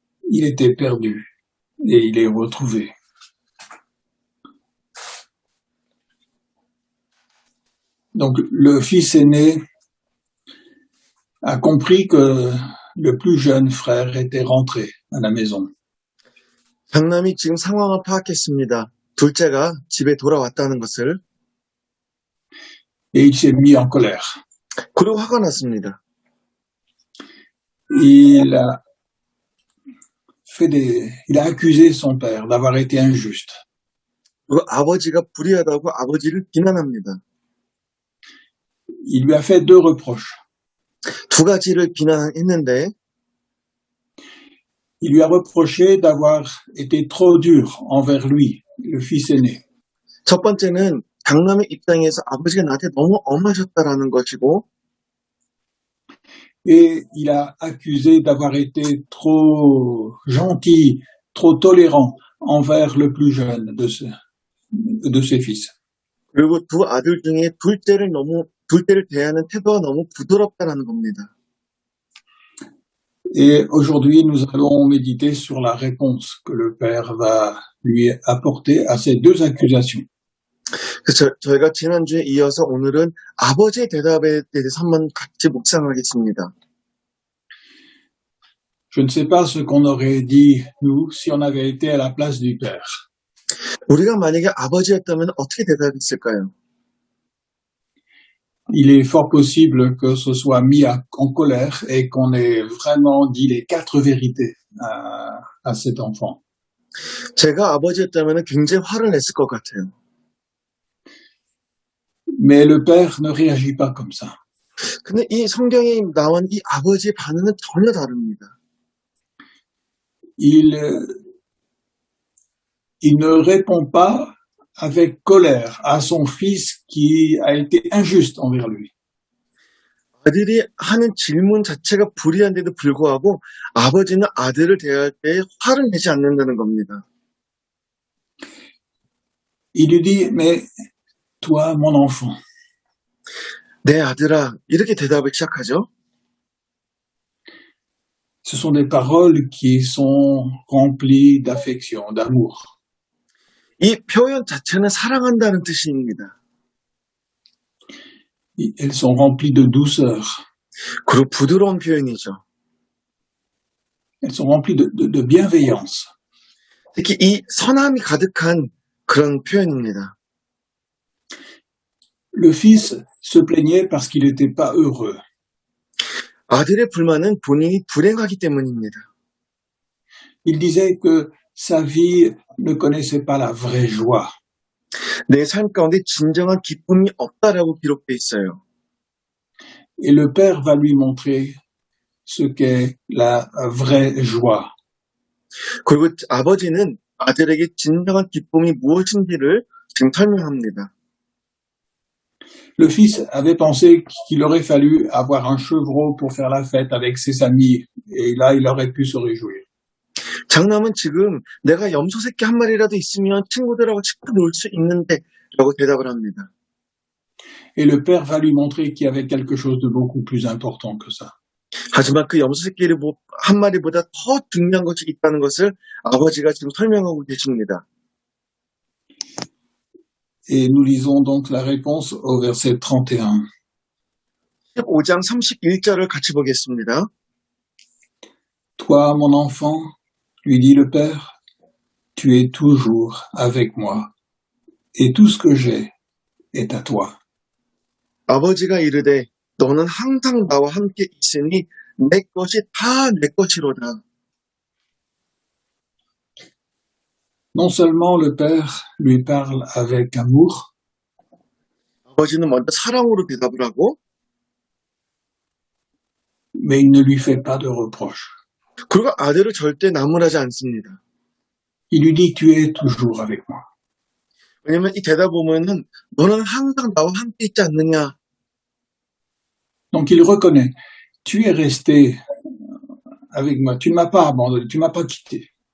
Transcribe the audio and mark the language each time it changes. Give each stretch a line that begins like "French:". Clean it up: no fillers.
French: Il était perdu, et il est retrouvé. Donc, le fils aîné a compris que le plus jeune frère était rentré à la maison.
Korean: 장남이 지금 상황을 파악했습니다. 둘째가 집에 돌아왔다는 것을.
French: Et il s'est mis en colère.
Korean: 그리고 화가 났습니다.
French: Il a accusé son père d'avoir été injuste.
Korean: 그리고 아버지가 불의하다고 아버지를 비난합니다.
French: Il lui a fait deux reproches.
Korean: 두 가지를 비난했는데
French: Il lui a reproché d'avoir été trop dur envers lui, le fils aîné.
Korean: 첫 번째는 장남의 입장에서 아버지가 나한테 너무 엄하셨다라는 것이고
French: Et il a accusé d'avoir été trop gentil, trop tolérant envers le plus jeune de ses fils.
Korean: 그리고 두 아들 중에 둘째를 대하는 태도가 너무 부드럽다는 겁니다.
French: Et aujourd'hui, nous allons méditer sur la réponse que le père va lui apporter à ces deux accusations.
Korean: 그래서 저희가 지난주에 이어서 오늘은 아버지의 대답에 대해서 한번 같이 묵상하겠습니다.
French: Je ne sais pas ce qu'on aurait dit, nous, si on avait été à la place du père.
Korean: 우리가 만약에 아버지였다면 어떻게 대답했을까요?
French: Il est fort possible que ce soit mis en colère et qu'on ait vraiment dit les 4 vérités à cet enfant.
Korean: 제가 아버지였다면 굉장히 화를 냈을 것 같아요.
French: Mais le père ne réagit pas comme ça.
Korean: 근데 이 성경에 나온 이 아버지의 반응은 전혀 다릅니다.
French: Il ne répond pas avec colère à son fils qui a été injuste envers lui.
Korean: 아들이 하는 질문 자체가 불이한데도 불구하고 아버지는 아들을 대할 때 화를 내지 않는다는 겁니다.
French: Il lui dit, mais toi, mon enfant,
Korean: 내 아들아, 이렇게 대답을 시작하죠.
French: ce sont des paroles qui sont remplies d'affection, d'amour.
Korean: 이 표현 자체는 사랑한다는 뜻입니다.
French: Elles sont remplies de douceur.
Korean: 그리고 부드러운 표현이죠.
French: Elles sont remplies de bienveillance.
Korean: 특히 이 선함이 가득한 그런 표현입니다.
French: Le fils se plaignait parce qu'il n'était pas heureux.
Korean: 아들의 불만은 본인이 불행하기 때문입니다.
French: Il disait que sa vie ne connaissait pas la vraie joie.
Korean: 내 삶 가운데 진정한 기쁨이 없다라고 기록되어 있어요.
French: Et le père va lui montrer ce qu'est la vraie joie.
Korean: 그리고 아버지는 아들에게 진정한 기쁨이 무엇인지를 지금 설명합니다.
French: Le fils avait pensé qu'il aurait fallu avoir un chevreau pour faire la fête avec ses amis, et là il aurait pu se réjouir.
Korean: 장남은 지금 내가 염소 새끼 한 마리라도 있으면 친구들하고 친구 놀 수 있는데 라고 대답을 합니다.
French: Et le père va lui montrer qu'il y avait quelque chose de beaucoup plus important que ça.
Korean: 하지만 그 염소 새끼를 한 마리보다 더 중요한 것이 있다는 것을 아버지가 지금 설명하고 계십니다.
French: Et nous lisons donc la réponse au verset 31.
Korean: 15장 31절을 같이 보겠습니다.
French: Toi, mon enfant, lui dit le père, tu es toujours avec moi, et tout ce que j'ai est à toi.
Korean: 아버지가 이르되 너는 항상 나와 함께 있으니 내 것이 다 내 것이로다.
French: Non seulement le père lui parle avec amour,
Korean: 아버지는 먼저 사랑으로 대답을 하고
French: mais il ne lui fait pas de reproches.
Korean: 그리고 아들을 절대 나무라지 않습니다.
French: Il lui dit, tu es toujours avec moi.
Korean: 왜냐면 이 대답 보면은 너는 항상 나와 함께 있지 않느냐.
French: Donc il reconnaît, tu es resté avec moi, tu ne m'as pas abandonné, tu ne m'as pas quitté.